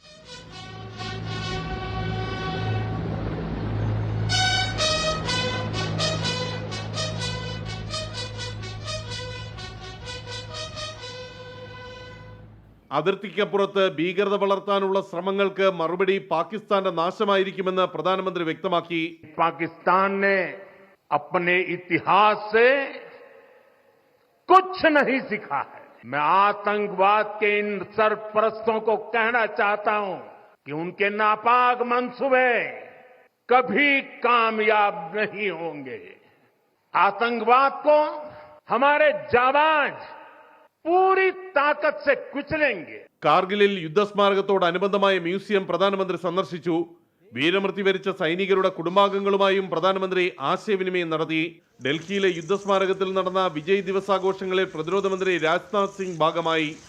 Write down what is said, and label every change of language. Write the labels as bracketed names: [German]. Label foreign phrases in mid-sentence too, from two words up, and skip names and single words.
[Malayalam] അതിർത്തിക്കപ്പുറത്ത് ഭീകരത വളർത്താനുള്ള ശ്രമങ്ങൾക്ക് മറുപടി പാകിസ്ഥാന്റെ നാശമായിരിക്കുമെന്ന് പ്രധാനമന്ത്രി വ്യക്തമാക്കി. [Hindi] പാകിസ്ഥാൻ ने अपने इतिहास से कुछ नहीं सीखा है. मैं आतंकवाद के इन सरपरस्तों को कहना चाहता हूं कि उनके नापाक मंसूबे कभी कामयाब नहीं होंगे. आतंकवाद को हमारे जाबाज पूरी ताकत से कुचलेंगे. [Malayalam] കാർഗിലിൽ യുദ്ധസ്മാരകത്തോടനുബന്ധമായ മ്യൂസിയം പ്രധാനമന്ത്രി സന്ദർശിച്ചു. വീരമൃത്യു വരിച്ച സൈനികരുടെ കുടുംബാംഗങ്ങളുമായും പ്രധാനമന്ത്രി ആശയവിനിമയം നടത്തി. ഡൽഹിയിലെ യുദ്ധസ്മാരകത്തിൽ നടന്ന വിജയ് ദിവസാഘോഷങ്ങളിൽ പ്രതിരോധ മന്ത്രി രാജ്നാഥ് സിംഗ് ഭാഗമായി.